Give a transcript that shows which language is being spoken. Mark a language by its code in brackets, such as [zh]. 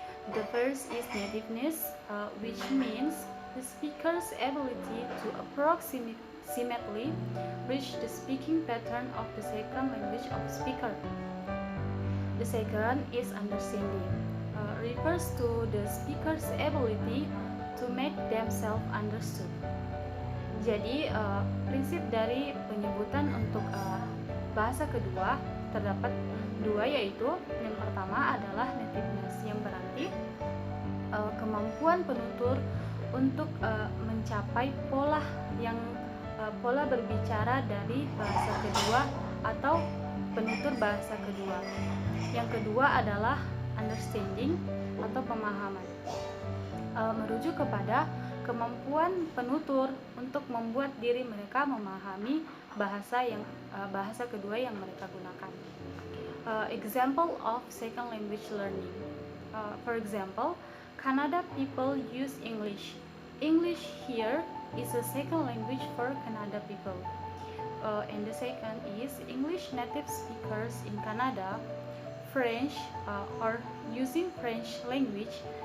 [en] The first is nativeness, which means the speaker's ability to approximately reach the speaking pattern of the second language of speaker. The second is understanding, refers to the speaker's ability to make themselves understood. [id] Jadi prinsip dari penyebutan untuk bahasa kedua terdapat dua, yaitu yang pertama adalah nativeness, yang berarti kemampuan penutur untuk mencapai pola berbicara dari bahasa kedua atau penutur bahasa kedua. Yang kedua adalah understanding atau pemahaman, merujuk kepada kemampuan penutur untuk membuat diri mereka memahami bahasa kedua yang mereka gunakan. [en] Example of second language learning. For example, Canada people use English. English here is a second language for Canada people. And the second is English native speakers in Canada, French or using French language.